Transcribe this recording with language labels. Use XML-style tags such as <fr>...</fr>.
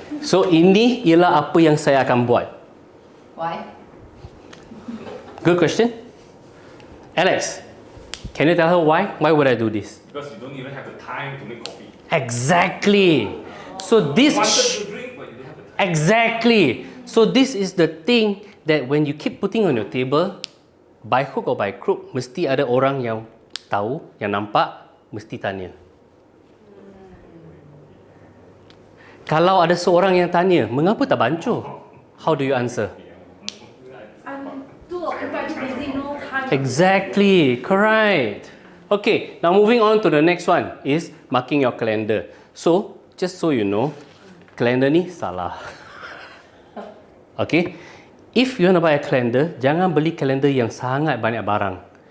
<ms>So ini ialah apa yang saya akan buat.</ms> <en>Why? Good question. Alex, can you tell her why? Why would I do this? Because you don't even have the time to make coffee. Exactly. So this You wanted to drink, but you don't have the time. exactly. So this is the thing that when you keep putting on your table, by hook or by crook,</en> <ms>mesti ada orang yang tahu, yang nampak, mesti tanya. Kalau ada seorang yang tanya, mengapa tak bancur?</ms> <en>How do you answer? I'm too occupied, too busy, no time. Exactly, correct. Okay, now moving on to the next one is marking your calendar. So, just so you know, calendar</en> <ms>ni salah.</ms> <en>Okay, if you want to buy a calendar,</en> <ms>jangan beli calendar yang sangat banyak barang.</ms>